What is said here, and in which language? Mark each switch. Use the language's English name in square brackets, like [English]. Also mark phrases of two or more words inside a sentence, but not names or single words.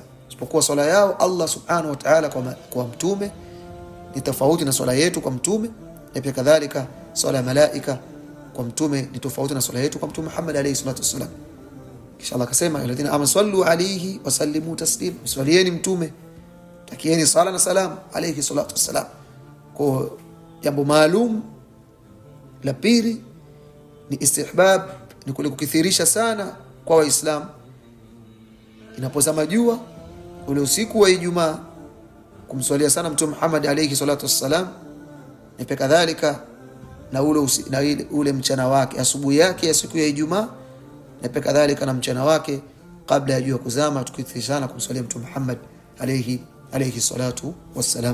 [Swahili] Isipokuwa swala yao Allah [Arabic] سبحانه وتعالى [Swahili] kwa Mtume ni tofauti na swala yetu kwa Mtume, na pia kadhalika swala ya malaika kwa Mtume ni tofauti na swala yetu kwa Mtume Muhammad [Arabic] عليه الصلاة والسلام. [Swahili] Kisha Allah akasema [Arabic] الذين آمنوا صلوا عليه وسلموا تسليما, [Swahili] swalieni Mtume, takieni sala na salam [Arabic] عليه الصلاة والسلام. [Swahili] Kwa jambo maalum la pili ni istihbab, ni kule kukithirisha sana kwa Waislamu inapozama jua ule usiku wa Ijumaa kumswalia sana Mtume Muhammad [Arabic] عليه الصلاة والسلام, [Swahili] na pia kadhalika na ule mchana wake, asubuhi yake ya siku ya Ijumaa, na pia kadhalika na mchana wake kabla ya jua kuzama, tukithirisha sana kumswalia Mtume Muhammad [Arabic] عليه الصلاة والسلام.